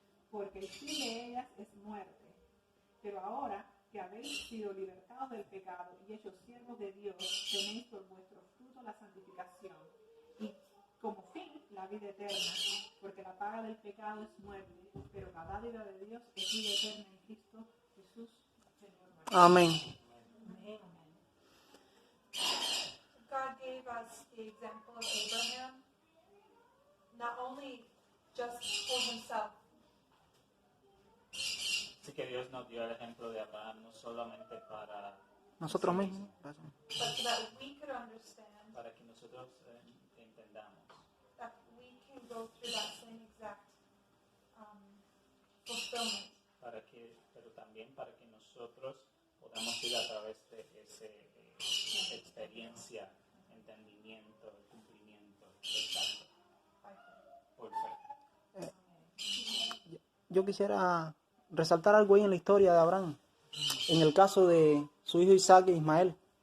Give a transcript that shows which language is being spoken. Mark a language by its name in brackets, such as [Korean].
[Spanish] Porque el fin de ellas es muerte. Pero ahora que habéis sido libertados del pecado y hechos siervos de Dios, tenéis por vuestro fruto la santificación y como fin la vida eterna, porque la paga del pecado es muerte, pero la dádiva de Dios es vida eterna en Cristo Jesús, Señor nuestro. Amén. Amén. [English] God gave us the example of Abraham, not only just for himself, [Spanish] Así que Dios nos dio el ejemplo de Abraham no solamente para Nosotros mismos. [English] but so that we could understand [Spanish] para que nosotros entendamos [English] that we can go through that same exact fulfillment. [Spanish] pero también para que nosotros podamos ir a través de esa experiencia, entendimiento, cumplimiento del pacto [English] By faith. [Spanish] por fe. Yo quisiera resaltar algo ahí en la historia de Abraham. En el caso de su hijo Isaac e Ismael.